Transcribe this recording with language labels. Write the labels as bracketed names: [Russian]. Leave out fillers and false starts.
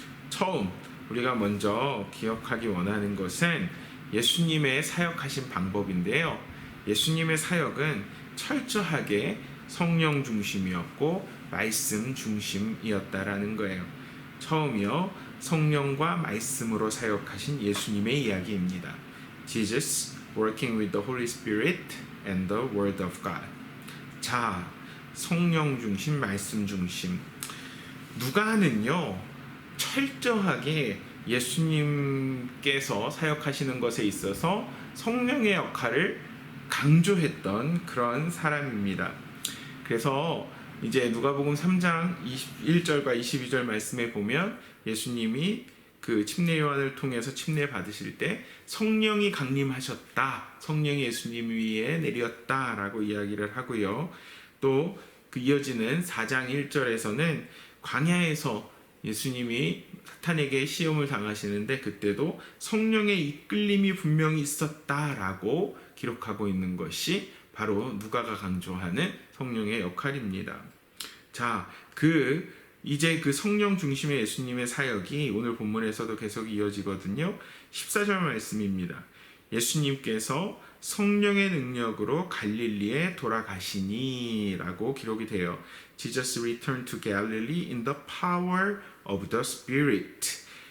[Korean] 처음 우리가 먼저 기억하기 원하는 것은 예수님의 사역하신 방법인데요. 예수님의 사역은 철저하게 성령 중심이었고 말씀 중심이었다라는 거예요. 처음이요, 성령과 말씀으로 사역하신 예수님의 이야기입니다. [English] Jesus working with the Holy Spirit and the Word of God. [Korean] 자, 성령 중심, 말씀 중심. 누가는요, 철저하게 예수님께서 사역하시는 것에 있어서 성령의 역할을 강조했던 그런 사람입니다. 그래서 이제 누가복음 3장 21절과 22절 말씀에 보면 예수님이 그 침례 요한을 통해서 침례 받으실 때 성령이 강림하셨다, 성령이 예수님 위에 내렸다라고 이야기를 하고요. 또 그 이어지는 4장 1절에서는 광야에서 예수님이 사탄에게 시험을 당하시는데 그때도 성령의 이끌림이 분명히 있었다라고 기록하고 있는 것이 바로 누가가 강조하는 성령의 역할입니다. 자, 이제 그 성령 중심의 예수님의 사역이 오늘 본문에서도 계속 이어지거든요. 14절 말씀입니다. 예수님께서 성령의 능력으로 갈릴리에 돌아가시니 라고 기록이 돼요. [English] Jesus returned to Galilee in the power of the Spirit.